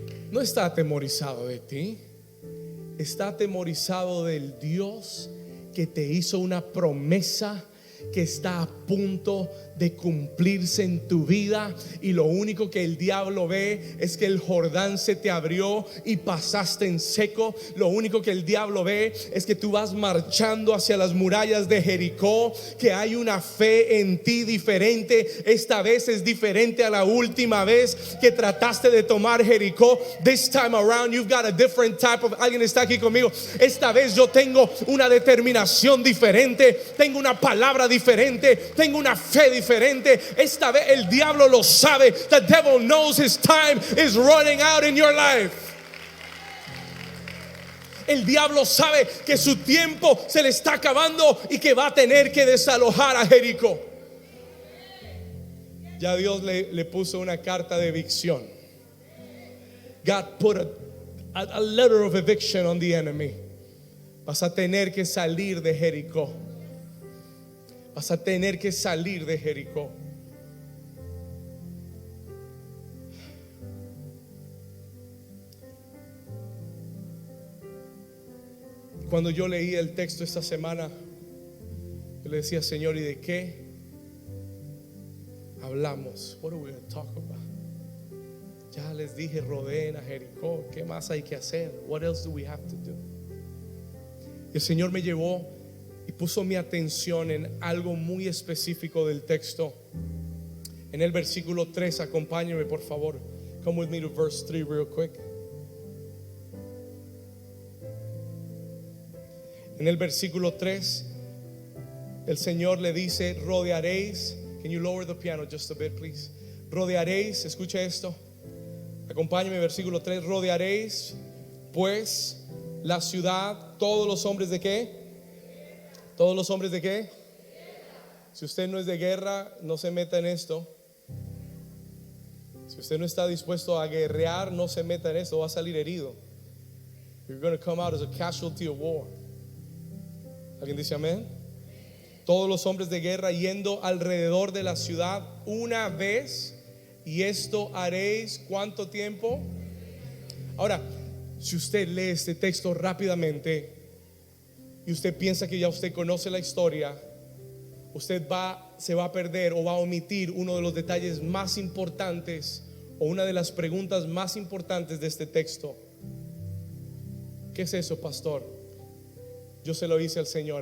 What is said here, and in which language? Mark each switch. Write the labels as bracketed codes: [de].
[es] No está atemorizado de ti. Está atemorizado del Dios que te hizo una promesa que está a punto de cumplirse en tu vida, y lo único que el diablo ve es que el Jordán se te abrió y pasaste en seco. Lo único que el diablo ve es que tú vas marchando hacia las murallas de Jericó, que hay una fe en ti diferente. Esta vez es diferente a la última vez que trataste de tomar Jericó. [en] This time around you've got a different type of. [es] Alguien está aquí conmigo. Esta vez yo tengo una determinación diferente, tengo una palabra diferente, tengo una fe diferente. Esta vez el diablo lo sabe. [en] The devil knows his time is running out in your life. [es] El diablo sabe que su tiempo se le está acabando y que va a tener que desalojar a Jericó. Ya Dios le puso una carta de evicción. [en] God put a letter of eviction on the enemy. [es] Vas a tener que salir de Jericó. Vas a tener que salir de Jericó. Cuando yo leí el texto esta semana, yo le decía: Señor, ¿y de qué hablamos? [en] What are we going to talk about? [es] Ya les dije, rodeen a Jericó. ¿Qué más hay que hacer? [en] What else do we have to do? [es] Y el Señor me llevó y puso mi atención en algo muy específico del texto. En el versículo 3, acompáñenme por favor. [en] Come with me to verse 3 real quick. [es] En el versículo 3, el Señor le dice: rodearéis. [en] Can you lower the piano just a bit, please? [es] Rodearéis, escucha esto. Acompáñame, versículo 3. Rodearéis pues la ciudad, todos los hombres de qué? ¿Todos los hombres de qué? Si usted no es de guerra, no se meta en esto. Si usted no está dispuesto a guerrear, no se meta en esto, va a salir herido. [en] You're going to come out as a casualty of war. [es] ¿Alguien dice amén? Todos los hombres de guerra yendo alrededor de la ciudad una vez, y esto haréis ¿cuánto tiempo? Ahora, si usted lee este texto rápidamente y usted piensa que ya usted conoce la historia, usted se va a perder o va a omitir uno de los detalles más importantes o una de las preguntas más importantes de este texto. ¿Qué es eso, pastor? Yo se lo hice al Señor.